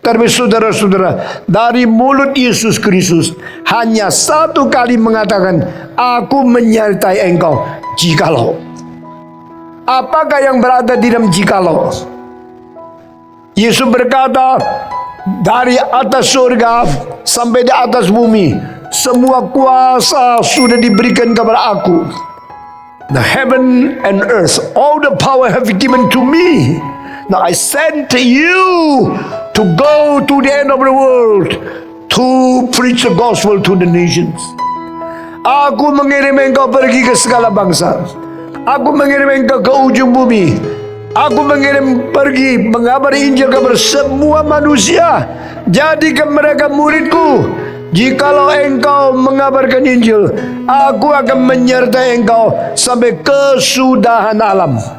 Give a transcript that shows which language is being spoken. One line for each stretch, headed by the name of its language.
Indonesian: Tapi saudara-saudara, dari mulut Yesus Kristus hanya satu kali mengatakan, aku menyertai engkau jikalau. Apakah yang berada di dalam jikalau? Yesus berkata, dari atas surga sampai di atas bumi, semua kuasa sudah diberikan kepada aku.
English: The heaven and earth, all the power have been given to me. Now I send you to go to the end of the world to preach the gospel to the nations.
Indonesian: Aku mengirim engkau pergi ke segala bangsa. Aku mengirim engkau ke ujung bumi. Aku mengirim pergi mengabari Injil kepada semua manusia. Jadikan mereka muridku. Jikalau engkau mengabarkan Injil, aku akan menyertai engkau sampai kesudahan alam.